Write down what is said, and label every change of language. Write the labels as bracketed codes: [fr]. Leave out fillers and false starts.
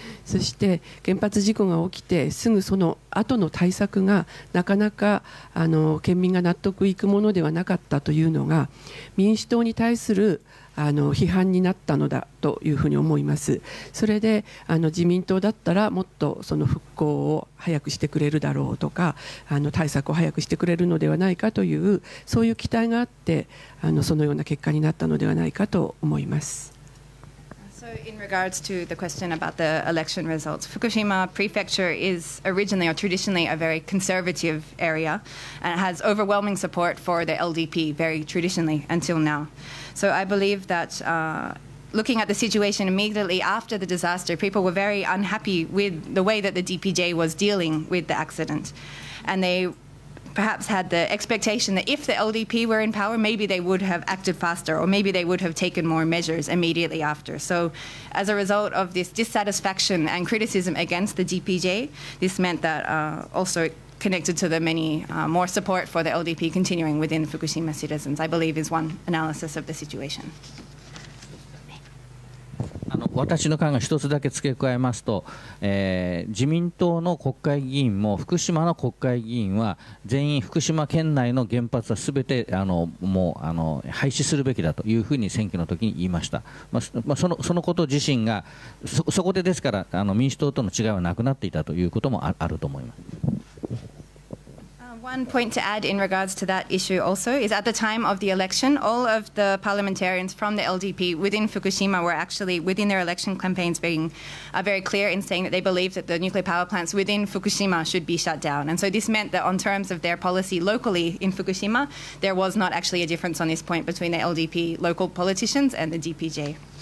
[ja] そして原発事故が起きてすぐその後の対策がなかなか県民が納得いくものではなかったというのが民主党に対する批判になったのだというふうに思います。それで自民党だったらもっとその復興を早くしてくれるだろうとか対策を早くしてくれるのではないかというそういう期待があってそのような結果になったのではないかと思います。 [en] So in regards to the question about the election results, Fukushima Prefecture is originally or traditionally a very conservative area and it has overwhelming support for the LDP very traditionally until now. So I believe that looking at the situation immediately after the disaster, people were very unhappy with the way that the DPJ was dealing with the accident. And they perhaps had the expectation that if the LDP were in power, maybe they would have acted faster or maybe they would have taken more measures immediately after. So as a result of this dissatisfaction and criticism against the DPJ, this meant that also connected to the many more support for the LDP continuing within Fukushima citizens, I believe is one analysis of the situation. [ja] 私の考え一つだけ付け加えますと、自民党の国会議員も福島の国会議員は全員福島県内の原発はすべてもう廃止するべきだというふうに選挙の時に言いました。そのこと自身がそこでですから民主党との違いはなくなっていたということもあると思います。 [en] One point to add in regards to that issue also is at the time of the election, all of the parliamentarians from the LDP within Fukushima were actually within their election campaigns being very clear in saying that they believed that the nuclear power plants within Fukushima should be shut down. And so this meant that on terms of their policy locally in Fukushima, there was not actually a difference on this point between the LDP local politicians and the DPJ.